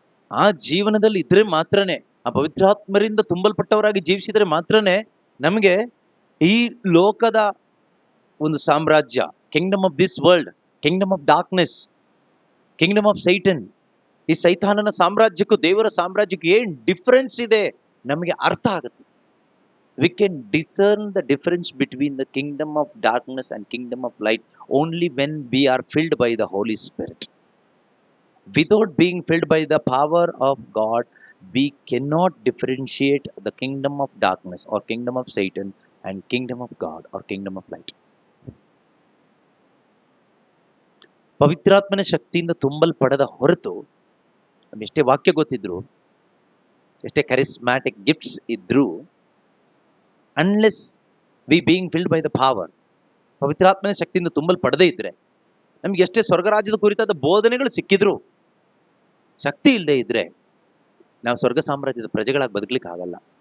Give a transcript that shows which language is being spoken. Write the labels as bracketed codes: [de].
[kn] ಆ ಜೀವನದಲ್ಲಿ ಇದ್ರೆ ಮಾತ್ರನೇ, ಆ ಪವಿತ್ರಾತ್ಮರಿಂದ ತುಂಬಲ್ಪಟ್ಟವರಾಗಿ ಜೀವಿಸಿದ್ರೆ ಮಾತ್ರನೇ ನಮಗೆ ಈ ಲೋಕದ ಒಂದು ಸಾಮ್ರಾಜ್ಯ, [en] kingdom of this world, kingdom of darkness, kingdom of Satan, [kn] ಈ ಸೈತಾನನ ಸಾಮ್ರಾಜ್ಯಕ್ಕೂ ದೇವರ ಸಾಮ್ರಾಜ್ಯಕ್ಕೂ ಏನ್ ಡಿಫರೆನ್ಸ್ ಇದೆ ನಮಗೆ ಅರ್ಥ ಆಗುತ್ತೆ. [en] We can discern the difference between the kingdom of darkness and kingdom of light only when we are filled by the Holy Spirit. Without being filled by the power of God, we cannot differentiate the kingdom of darkness or kingdom of Satan and kingdom of God or kingdom of light. [kn] ಪವಿತ್ರಾತ್ಮನ ಶಕ್ತಿಯಿಂದ ತುಂಬಲ್ಪಡದ ಹೊರತು ಎಷ್ಟೇ ವಾಕ್ಯ ಗೊತ್ತಿದ್ರು, ಎಷ್ಟೇ ಕರಿಸ್ಮ್ಯಾಟಿಕ್ gifts ಇದ್ರು, [en] unless we being filled by the power, [kn] ಪವಿತ್ರಾತ್ಮನ ಶಕ್ತಿಯಿಂದ ತುಂಬಲ್ಪಡದೇ ಇದ್ರೆ, ನಮ್ಗೆ ಎಷ್ಟೇ ಸ್ವರ್ಗರಾಜ್ಯದ ಕುರಿತಾದ ಬೋಧನೆಗಳು ಸಿಕ್ಕಿದ್ರು, ಶಕ್ತಿ ಇಲ್ಲದೆ ಇದ್ರೆ ನಾವು ಸ್ವರ್ಗ ಸಾಮ್ರಾಜ್ಯದ ಪ್ರಜೆಗಳಾಗಿ ಬದುಕಲಿಕ್ಕೆ ಆಗಲ್ಲ.